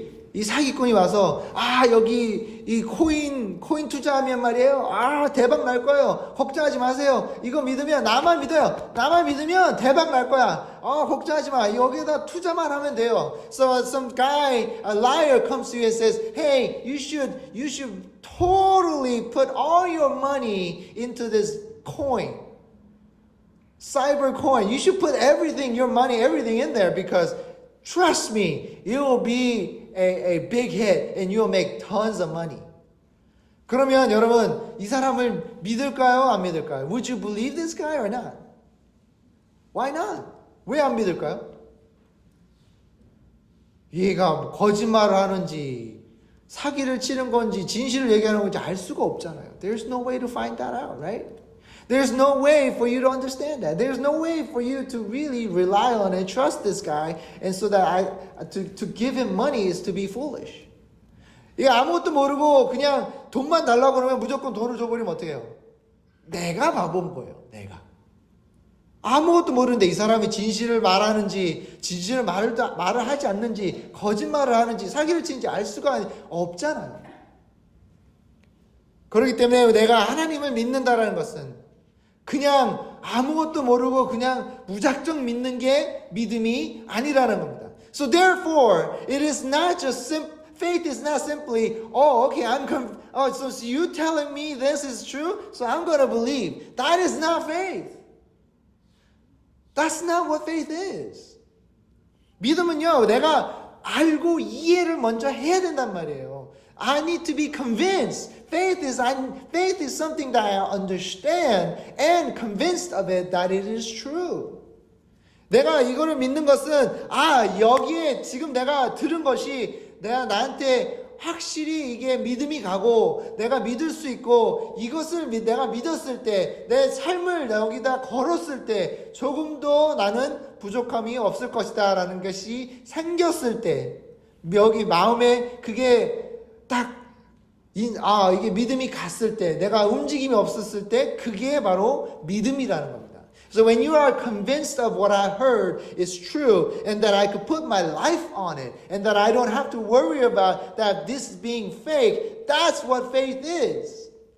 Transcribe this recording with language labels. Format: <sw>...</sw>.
<ko>이 사기꾼이 와서 여기 이 코인 투자하면 말이에요. 대박 날 거예요. 걱정하지 마세요. 이거 믿으면 나만 믿어요. 나만 믿으면 대박 날 거야. 걱정하지 마. 여기에다 투자만 하면 돼요.</ko> <en>So some guy, a liar comes to you and says, "Hey, you should totally put all your money into this coin. Cyber coin. You should put everything, your money, everything in there because trust me, it will be a big hit and you will make tons of money."</en> <ko>그러면 여러분 이 사람을 믿을까요? 안 믿을까요?</ko> <en>Would you believe this guy or not? Why not?</en> <ko>왜 안 믿을까요? 얘가 거짓말을 하는지 사기를 치는 건지 진실을 얘기하는 건지 알 수가 없잖아요.</ko> <en>There's no way to find that out, right? There's no way for you to understand that. There's no way for you to really rely on and trust this guy, and so that to give him money is to be foolish.</en> <ko>이게 아무것도 모르고 그냥 돈만 달라고 그러면 무조건 돈을 줘버리면 어떻게 해요? 내가 바본 거예요. 내가. 아무것도 모르는데 이 사람이 진실을 말하는지 진실을 말을 하지 않는지 거짓말을 하는지 사기를 치는지 알 수가 없잖아요. 그렇기 때문에 내가 하나님을 믿는다라는 것은 그냥 아무것도 모르고 그냥 무작정 믿는 게 믿음이 아니라는 겁니다.</ko> <en>So therefore, it is not just faith is not simply, okay, so you telling me this is true, so I'm going to believe. That is not faith. That's not what faith is.</en> <ko>믿음은요, 내가 알고 이해를 먼저 해야 된단 말이에요.</ko> <en>I need to be convinced. Faith is something that I understand and convinced of it that it is true.</en> <ko>내가 이거를 믿는 것은 여기에 지금 내가 들은 것이 내가 나한테 확실히 이게 믿음이 가고 내가 믿을 수 있고 이것을 내가 믿었을 때 내 삶을 여기다 걸었을 때 조금도 나는 부족함이 없을 것이다 라는 것이 생겼을 때 여기 마음에 그게 딱 이게 믿음이 갔을 때 내가 움직임이 없었을 때 그게 바로 믿음이라는 겁니다.</ko> <en>So when you are convinced of what I heard is true and that I could put my life on it and that I don't have to worry about that this is being fake, that's what faith is.</en>